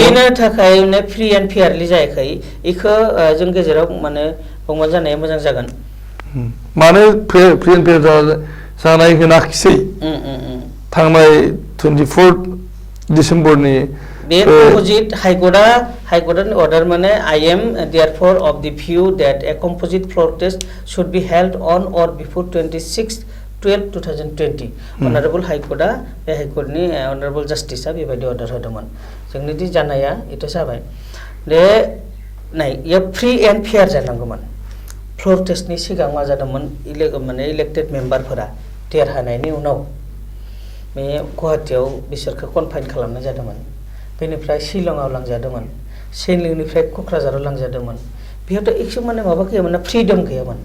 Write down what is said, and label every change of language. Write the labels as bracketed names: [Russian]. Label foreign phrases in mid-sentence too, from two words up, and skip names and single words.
[Bodo] बेनो थाखाय माने [English] free and fairly [Bodo] जायाखै इखो जों गेजेराव माने बुंबानो जानाया मोजां जागोन मानो [English] free and fair [Bodo] जानाय होनाखिसै थांनाय 24 डिसेम्बरनि [English] बे composite High Court order माने I am therefore of the view that a composite protest should be held on or before [Bodo] 26/12/2020 अनारेबल हाइकर्टआ बे हाइकर्टनि अनारेबल जस्टिसआ बेबायदि अर्डार होदोंमोन जोंनि दि जानाया इथ' जाबाय दे नाय इयो [English] free and fair [Bodo] जानांगौमोन प्रोटेस्टनि सिगां मा जादोंमोन माने [English] elected members [Bodo] देरहानायनि उनाव बे गुवाहाटीयाव बिसोरखौ कनफाइन खालामनाय जादोंमोन बेनिफ्राय शिलंआव लांजादोंमोन शिलंनिफ्राय क'क्राझाराव लांजादोंमोन बेयावथ' एक्सु माने माबा गैयामोन ना फ्रिडम गैयामोन